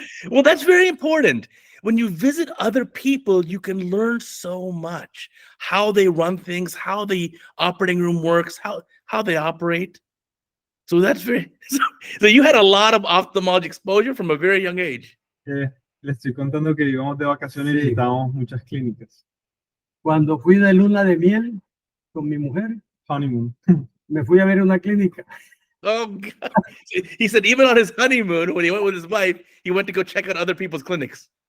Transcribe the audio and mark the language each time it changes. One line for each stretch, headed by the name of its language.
English: Well, that's very important. When you visit other people, you can learn so much. How they run things, how the operating room works, how they operate. So that's very so you had a lot of ophthalmology exposure from a very young age.
Spanish: Le estoy contando que íbamos de vacaciones y Sí. visitábamos muchas clínicas. Cuando fui de luna de miel con mi mujer,
English: Honeymoon.
Spanish: me fui a ver una clínica.
English: Oh God. He said even on his honeymoon, when he went with his wife, he went to go check out other people's clinics.